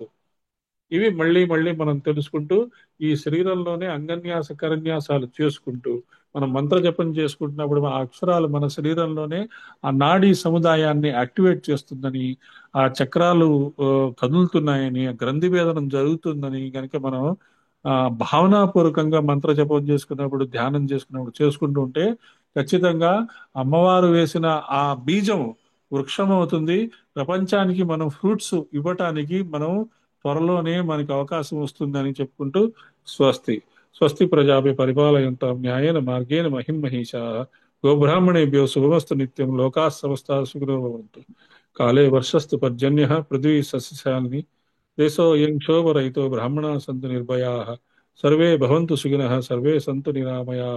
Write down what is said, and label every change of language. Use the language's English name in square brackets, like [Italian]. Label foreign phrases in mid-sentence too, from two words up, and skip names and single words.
[Telugu] ఇవి మళ్ళీ మళ్ళీ మనం తెలుసుకుంటూ ఈ శరీరంలోనే అంగన్యాస కరన్యాసాలు చేసుకుంటూ మనం మంత్ర జపం చేసుకుంటున్నప్పుడు ఆ అక్షరాలు మన శరీరంలోనే ఆ నాడీ సముదాయాన్ని యాక్టివేట్ చేస్తుందని, ఆ చక్రాలు కదులుతున్నాయని, ఆ గ్రంథి భేదనం జరుగుతుందని కనుక మనం భావనాపూర్వకంగా మంత్ర జపం చేసుకున్నప్పుడు, ధ్యానం చేసుకున్నప్పుడు చేసుకుంటూ ఉంటే ఖచ్చితంగా అమ్మవారు వేసిన ఆ బీజం వృక్షం అవుతుంది. ప్రపంచానికి మనం ఫ్రూట్స్ ఇవ్వటానికి మనం త్వరలోనే మనకి అవకాశం వస్తుందని చెప్పుకుంటూ స్వస్తి. [Sanskrit] స్వస్తి ప్రజాభి పరిపాలయంతాం న్యాయేన మార్గేణ మహిం మహిషా. గోబ్రాహ్మణేభ్యో శుభమస్తు నిత్యం. లోకా సమస్తా సుఖినో భవంతు. काले वर्षस्तु पर्जन्यः पृथ्वी सस्यशालिनी देशोऽयं क्षोभरहितो ब्राह्मणाः सन्तु निर्भयाः सर्वे भवन्तु सुखिनः सर्वे सन्तु निरामयाः